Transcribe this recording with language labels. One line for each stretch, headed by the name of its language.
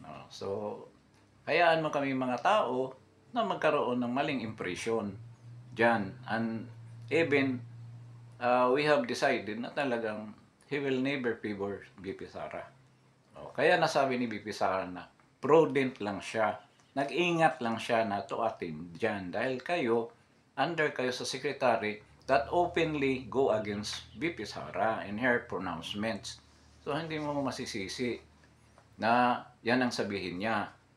Filipino: So, hayaan mo kami mga tao na magkaroon ng maling impression dyan.
English: And even, we have decided na talagang he will never favor VP Sara.
Filipino: Kaya nasabi ni VP Sara na prudent lang siya. Nag-ingat lang siya na
English: to attend dyan. Dahil under kayo sa secretary that openly go against VP Sara in her pronouncements.
Filipino: So, hindi mo masisisi na yan ang sabihin niya.